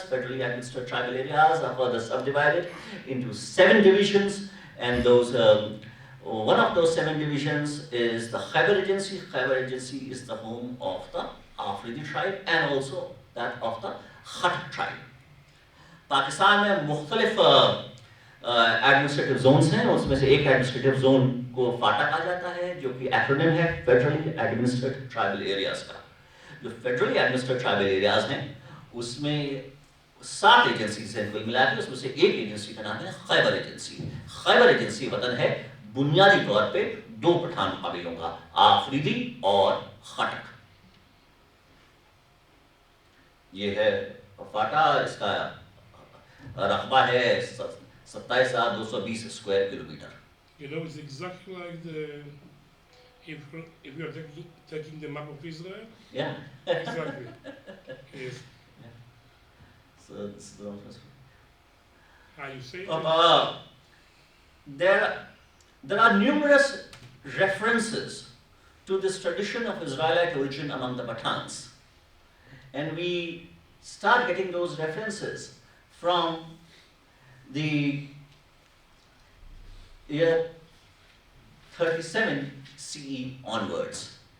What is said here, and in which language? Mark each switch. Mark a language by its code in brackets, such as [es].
[en] Federally Administered Tribal Areas are further subdivided into 7 divisions, and those one of those 7 divisions is the Khyber Regency. Khyber Regency is the home of the Afridi tribe and also that of the Khatak tribe. [ur] Pakistan میں مختلف administrative zones ہیں. اس میں سے ایک administrative zone کو FATA کہا جاتا ہے جو کہ ایکرونیم ہے فیڈرلی ایڈمنسٹریڈ ٹرائبل ایریاز کا. جو فیڈرلی ایڈمنسٹریڈ ٹرائبل ایریاز ہیں اس میں 7 ایجنسیز ہیں کل ملا کے. اس میں سے ایک ایجنسی کا نام ہے خیبر ایجنسی. خیبر ایجنسی وطن ہے بنیادی طور پہ 2 پٹھان قبیلوں کا, آفریدی اور خٹک. یہ ہے فاٹا. اس کا رقبہ ہے 27,220 square kilometre. [en] You know, it's exactly like if you are taking the map of Israel. Yeah. Exactly. Yes. Yeah. So this is the first How you say? There are numerous references to this tradition of Israelite origin among the Pathans, and we start getting those references from the year 37 CE onwards.